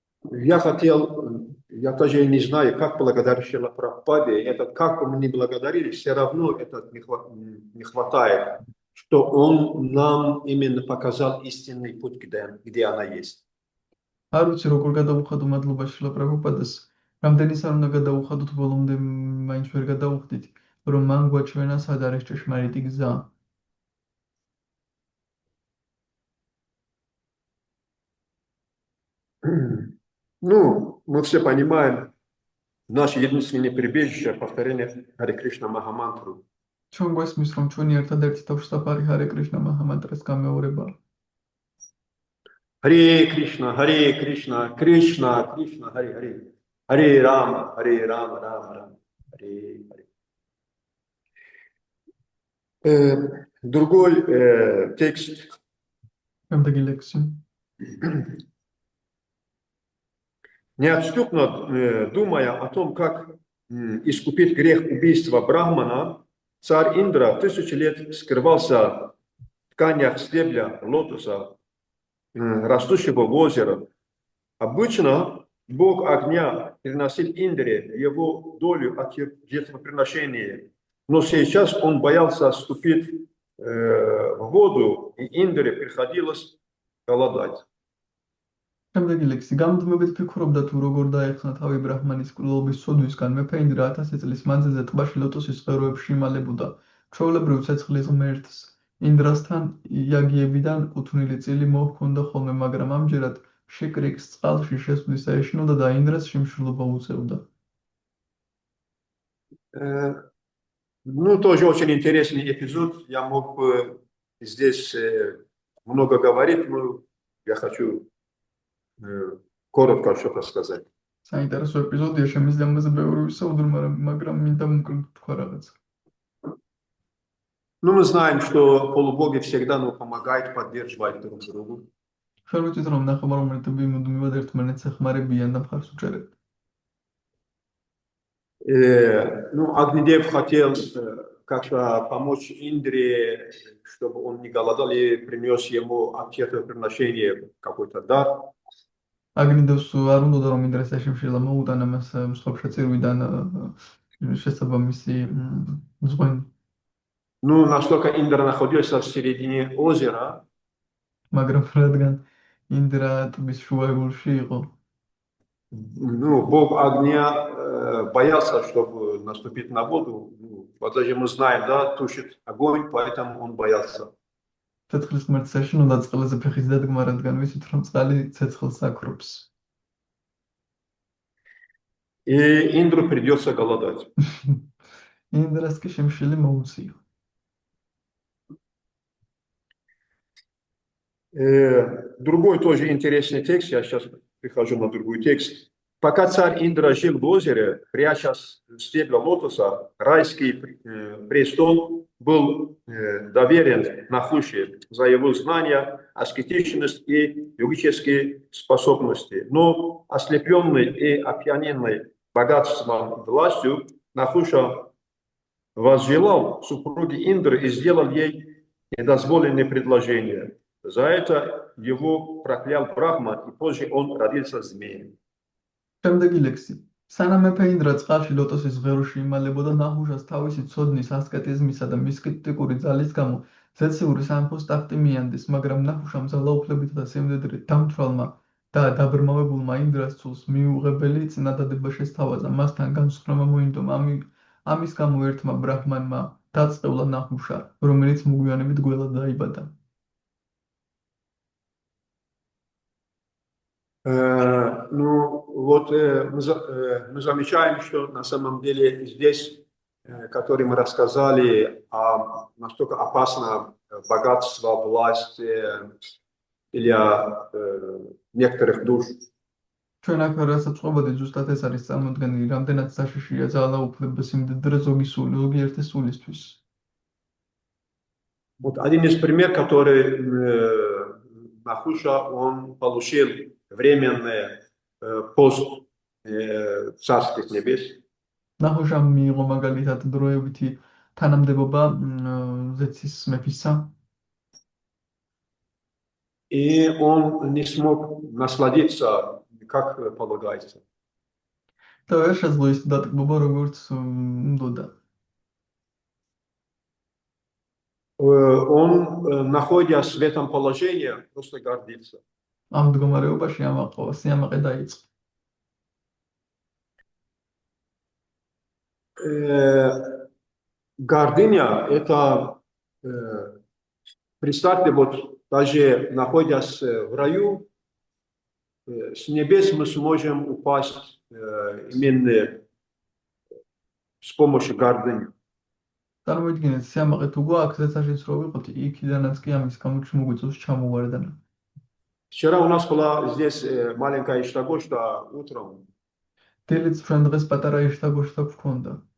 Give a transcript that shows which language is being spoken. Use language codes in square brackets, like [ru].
[ru] Я хотел, я тоже не знаю, как благодарить Шрила Прабхупаде, этот как бы мы ни благодарили, все равно этот не хватает, что он нам именно показал истинный путь, где она есть. [ka] არ ვიცი როგორ გადავუხადო მადლობა შრილა პრაბჰუპადას, რამდენიც არ უნდა გადავუხადოთ, ბოლომდე მაინც ვერ გადავუხდით, რომ მან გვაჩვენა სად არის ჭეშმარიტი გზა. [ru] Ну, мы все понимаем, наше единственное прибежище — повторение Харе Кришна Махамантру. [ka] ჩვენ გვესმის, რომ ჩვენი ერთადერთი თავშესაფარი ჰარე კრიშნა მაჰამანტრას გამეორებაა. [sa] Харе Кришна, Кришна, Кришна, Харе Харе. Харе Рама, Рама, Рама. Харе Харе. [ru] Другой текст. [ka] Შემდეგი ლექსი. [ru] Неотступно думая о том, как искупить грех убийства Брахмана, царь Индра 1000 лет скрывался тканях стебля лотоса, растущего в озеро. Обычно бог огня приносил Индре его долю от жертвоприношения, но сейчас он боялся вступить в воду, и Индре приходилось голодать. [ka] შემდეგი ლექსი გამუდმებით ფიქრობდა თუ როგორ დაეხსნა თავი ბრაჰმანის კვლელობის სოდვისგან მეფე ინდრა 1000 წლის მანძილზე ტბაში ლოტოსის ღეროებში იმალებოდა ჩვეულებრივ ცეცხლის ღმერთს ინდრასთან იაგიებიდან კუთვნილი წილი მოჰქონდა ხოლმე მაგრამ ამჯერად შეკრიკს წყალში შესვლის ეშინოდა და ინდრას შიმშილობა უწევდა. [ru] Ну, тоже очень интересный эпизод. Я мог бы здесь много говорить, но я хочу коротко что-то сказать. [ka] საინტერესო ეპიზოდია, შემიძლია ამაზე ბევრი ვისაუბრო, მაგრამ მინდა მოკლედ თქვა რაღაცა. [ru] Ну, мы знаем, что полубоги всегда нам помогают поддерживать друг друга. [ka] ჩვენ ვიცით, რომ ნახევარმოქმედები მუდმივად ერთმანეთს ეხმარებიან და მხარს უჭერებენ. [ru] Ну, Огнедев хотел как-то помочь Индре, чтобы он не голодал, и принес ему от жертвоприношения какой-то дар. [ka] აგნიდევს არ უნდოდა რომ ინდრას ეშიმშილა მოუტანა მას მსხვერპლშეწირვიდან შესაბამისი ზღვენი. [ru] Ну, настолько Индра находился в середине озера, [ka] მაგრამ რადგან ინდრა ტბის შუაგულში იყო, [ru] ну, бог огня боялся, чтобы наступить на воду. Ну, вот даже мы знаем, да, тушит огонь, поэтому он боялся. [ka] ცეცხლის ღმერთს ეშინოდა წყალზე ფეხის დადგმა, რადგან ვიცით რომ წყალი ცეცხლს აქრობს. [ru] И Индру придется голодать. [ka] ინდრას კი შემშილი მოუწია. [ru] Другой тоже интересный текст, я сейчас прихожу на другой текст. Пока царь Индра жил в озере, прячась в стебля лотоса, райский престол был доверен Нахуше за его знания, аскетичность и йогические способности. Но ослепленный и опьяненный богатством и властью, Нахуша возжелал супруги Индры и сделал ей недозволенные предложения. За это его проклял Брахма, и позже он родился змеем. [ka] შემდეგი ლექსი. სანამ მეფე ინდრა წყალში ლოტოსის ღეროში იმალებოდა, ნახუშას თავისი ცოდნის, ასკეტიზმისა და მისტიკური ძალის გამო ზეციური სამეფოს ტახტი მიანდეს, მაგრამ ნახუშამ ძალაუფლებით და სიმდიდრით დამთვალმა და დაბრმავებულმა ინდრას ცოლს მიუღებელი წინადადება შესთავაზა. მასთან განსხვავება მოინდომა. ამის გამო ერთმა ბრაჰმანმა დაწყევლა ნახუშა, რომელიც მოგვიანებით გველად დაიბადა. [ru] Ну, вот мы замечаем, что на самом деле здесь, который мы рассказали, настолько опасно богатство, власть для некоторых душ. [ka] ჩვენ აქ რასაც ყვებოდი, ზუსტად ეს არის წარმოდგენილი, რამდენად საშიშია ძალაუფლება სიმდიდრე ზოგიერთი სულისთვის. [ru] Вот один из примеров, который Нахуша, он получил временный пост царских небес. [ka] ნახუშამ მიიღო მაგალითად დროებითი თანამდებობა ზეცის მეფისა. [ru] И он не смог насладиться, как полагается. [ka] და ვერ შეძლო ის დატკბობა, როგორც უნდოდა. [ru] Он, находясь в этом положении, просто гордится. [ka] ამ მდგომარეობაში ამაყова, სიამაყე დაიწყო. [ru] Гордыня – это, представьте, вот даже находясь в раю, с небес мы сможем упасть именно с помощью гордыни. [ka] წარმოიდგინეთ, სიამაყე თუ გვაქვს, ზეცაშიც რო ვიყოთ, იქიდანაც კი ამის გამო მოგვიწევს ჩამოვარდნა. [ru] Вчера у нас была здесь маленькая штагошта утром. [ka] დილით ჩვენ დღეს პატარა იშტაგოშტა გვქონდა.